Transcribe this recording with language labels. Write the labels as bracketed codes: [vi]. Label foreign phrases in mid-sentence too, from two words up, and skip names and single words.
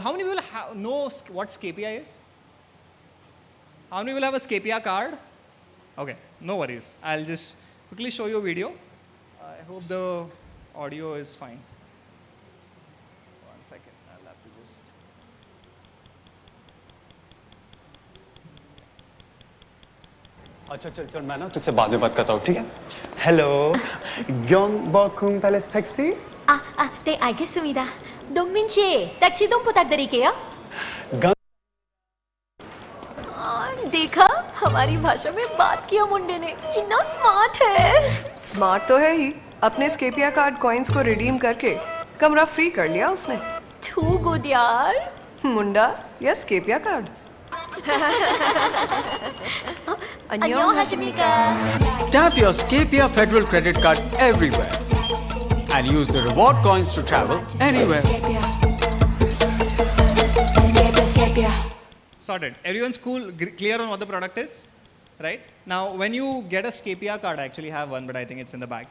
[en] How many people know what Scapia is? How many people have a Scapia card? Okay, no worries. I'll just quickly show you a video. I hope the audio is fine. 1 second, I'll have to just... [hi] अच्छा चल मैं ना तुझसे बाद में बात करता हूँ ठीक है Hello [ko] 경복궁 팰리스 택시 네, 알겠습니다. 동민 씨, 딱 시동 부탁드릴게요. [hi] देखा हमारी भाषा में बात किया मुंडे ने कितना स्मार्ट है स्मार्ट तो है ही, अपने स्केपिया [en] card coins [hi] को रिडीम करके कमरा फ्री कर लिया उसने। [en] too good [hi] यार मुंडा या स्केपिया कार्ड। [ko] 안녕하십니까 [en] Tap your Scapia Federal Credit Card everywhere and use the reward coins to travel anywhere. Sorted. Everyone's cool, clear on what the product is, right? Now, when you get a Scapia card, I actually have one, but I think it's in the bag.